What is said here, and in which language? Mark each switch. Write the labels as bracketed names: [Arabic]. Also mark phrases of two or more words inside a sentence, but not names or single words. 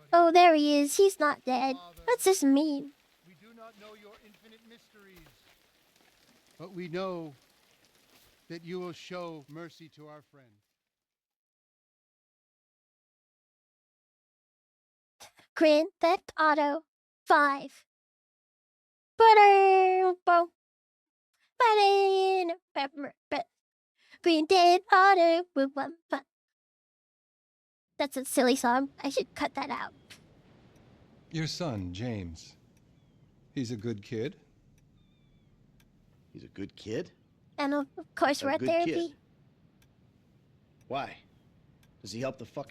[English] Oh, there he is. He's not dead. What's this mean? We do not know your infinite mysteries, but we know that you will show mercy to our friend. Grand Theft Auto 5. Ba-da-boom. Ba-da-ba-ba-ba. Grand Theft Auto. Ba-ba-ba. That's a silly song. I should cut that out. Your son, James. He's a good kid. He's a good kid? And of course, we're A at good therapy. kid. Why? Does he help the fucking